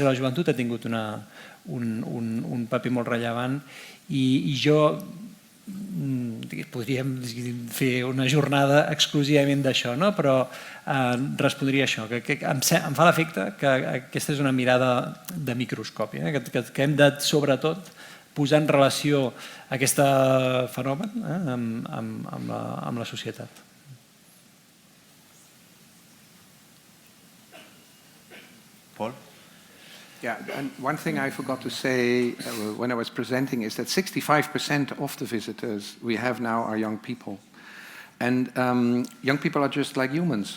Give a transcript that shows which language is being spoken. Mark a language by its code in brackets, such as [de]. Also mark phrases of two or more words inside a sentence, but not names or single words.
[ca] de la joventut ha tingut un paper molt rellevant i jo podríem fer una jornada exclusivament d'això, però respondria això, que em fa l'efecte que aquesta és una mirada de microscopi, que hem de, sobretot, posar en relació aquest fenomen amb la societat. Paul? [en] Yeah, and one thing I forgot to say when I was presenting is that 65% of the visitors we have now are young people. And young people are just like humans.